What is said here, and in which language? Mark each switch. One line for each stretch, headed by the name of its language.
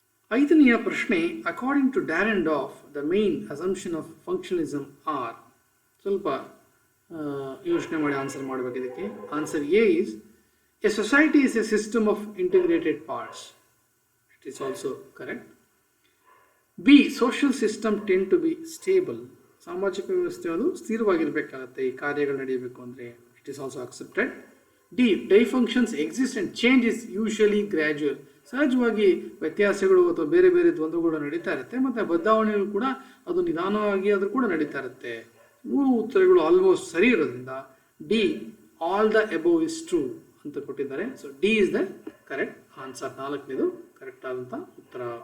Kannada: ಐದನೆಯ ಪ್ರಶ್ನೆ,
English: According to Dahrendorf the main assumption of functionalism are.
Kannada: ಸ್ವಲ್ಪ ಯೋಚನೆ ಮಾಡಿ ಆನ್ಸರ್ ಮಾಡಬೇಕು ಇದಕ್ಕೆ.
English: Answer A is a society is a system of integrated parts. It is also correct. B, social system tend to be stable.
Kannada: ಸಾಮಾಜಿಕ ವ್ಯವಸ್ಥೆ ಅದು ಸ್ಥಿರವಾಗಿರಬೇಕಾಗುತ್ತೆ ಈ ಕಾರ್ಯಗಳು ನಡೆಯಬೇಕು ಅಂದರೆ.
English: It is also accepted. D, dysfunctions exist and change is usually gradual.
Kannada: ಸಹಜವಾಗಿ ವ್ಯತ್ಯಾಸಗಳು ಅಥವಾ ಬೇರೆ ಬೇರೆ ದ್ವಂದ್ವಗಳು ನಡೀತಾ ಇರುತ್ತೆ, ಮತ್ತು ಬದಲಾವಣೆಗಳು ಕೂಡ ಅದು ನಿಧಾನವಾಗಿ ಆದರೂ ಕೂಡ ನಡೀತಾ ಇರುತ್ತೆ. ಮೂರು ಉತ್ತರಗಳು ಆಲ್ಮೋಸ್ಟ್ ಸರಿ ಇರೋದ್ರಿಂದ
English: D all the above is true
Kannada: ಅಂತ ಕೊಟ್ಟಿದ್ದಾರೆ.
English: So D is the correct answer.
Kannada: 4ನೇದು correct ಆದಂಥ ಉತ್ತರ.